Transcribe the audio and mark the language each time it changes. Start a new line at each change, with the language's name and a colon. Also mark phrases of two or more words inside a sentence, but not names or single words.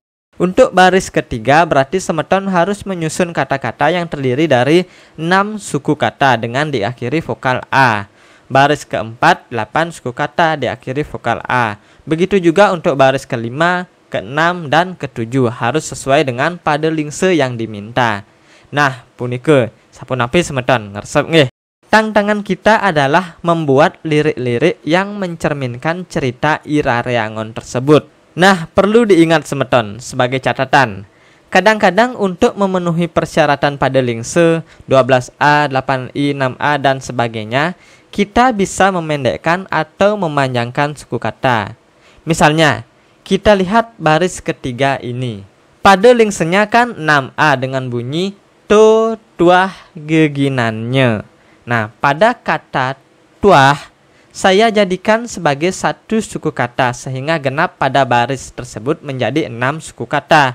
Indonesian: Untuk baris ketiga berarti semeton harus menyusun kata-kata yang terdiri dari 6 suku kata dengan diakhiri vokal A. Baris keempat 8 suku kata diakhiri vokal A. Begitu juga untuk baris kelima, keenam, dan ketujuh harus sesuai dengan pada lingse yang diminta. Nah,
Balinese: punike sapunapi semeton ngeresep nggih.
Indonesian: Tantangan kita adalah membuat lirik-lirik yang mencerminkan cerita irare angon tersebut. Nah, perlu diingat semeton sebagai catatan. Kadang-kadang untuk memenuhi persyaratan pada lingse 12A, 8I, 6A, dan sebagainya, kita bisa memendekkan atau memanjangkan suku kata. Misalnya, kita lihat baris ketiga ini. Pada lingsenya kan 6A dengan bunyi to tuah geginannya. Nah, pada kata tuah saya jadikan sebagai satu suku kata sehingga genap pada baris tersebut menjadi 6 suku kata.